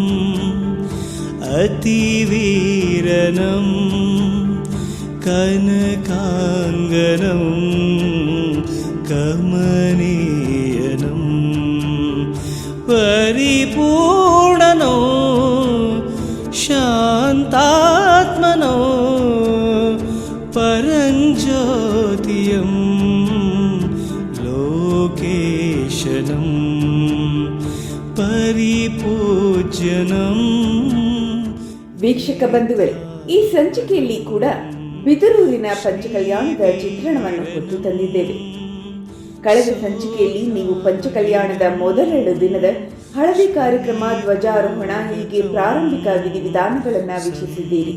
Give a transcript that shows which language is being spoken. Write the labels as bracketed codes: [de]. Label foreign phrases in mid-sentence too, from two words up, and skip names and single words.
[kn] ಅತಿವೀರನಂ ಕನಕಾಂಗನಂ ಕಮನೀಯನಂ ಪರಿಪೂರ್ಣನೋ ಶಾಂತಾತ್ಮನೋ ಪರಂಜ್ಯೋತಿಯಂ ಲೋಕೇಶನಂ ಪರಿಪೂಜ್ಯನಂ. ವೀಕ್ಷಕ ಬಂಧುಗಳೇ, ಈ ಸಂಚಿಕೆಯಲ್ಲಿ ಕೂಡ ಬಿದರೂರಿನ ಪಂಚಕಲ್ಯಾಣದ ಚಿತ್ರಣವನ್ನು ಹೊತ್ತು ತಂದಿದ್ದೇವೆ. ಕಳೆದ ಸಂಚಿಕೆಯಲ್ಲಿ ನೀವು ಪಂಚಕಲ್ಯಾಣದ ಮೊದಲೆರಡು ದಿನದ ಹಳದಿ ಕಾರ್ಯಕ್ರಮ, ಧ್ವಜಾರೋಹಣ ಹೀಗೆ ಪ್ರಾರಂಭಿಕ ವಿಧಿವಿಧಾನಗಳನ್ನು ವೀಕ್ಷಿಸಿದ್ದೀರಿ.